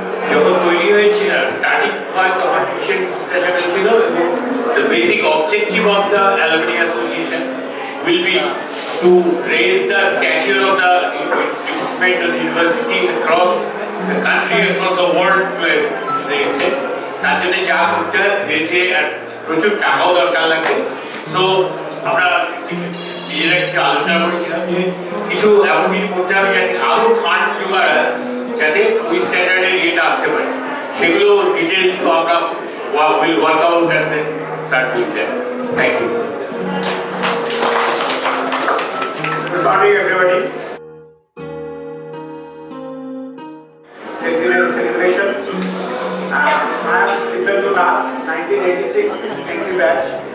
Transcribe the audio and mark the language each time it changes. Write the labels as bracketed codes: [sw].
[bn] যখন তৈরি হয়েছিল স্টার্টিং হয় তখন বিশেষ ডিসকাশন হয়েছিল এবং [en] the basic objective of the Alumni Association will be to raise the stature of the equipment of the university across the country, across the world to raise it. [bn] তার জন্য যা করতে হয় ধীরে ধীরে আর প্রচুর টাকাও দরকার লাগে। সো আমরা নিজেরা কিছু আলোচনা করেছিলাম যে কিছু এমন কিছু করতে হবে যাতে আরো ফান্ড জোগাড় হয় যাতে ওই স্ট্যান্ডার্ডের ইয়েটা আসতে পারে। সেগুলো ডিটেল তো আমরা [en] will work out and then start doing that. Thank you. Good morning, everybody. Centenary celebration. I am Divyendra, 1986 entry batch.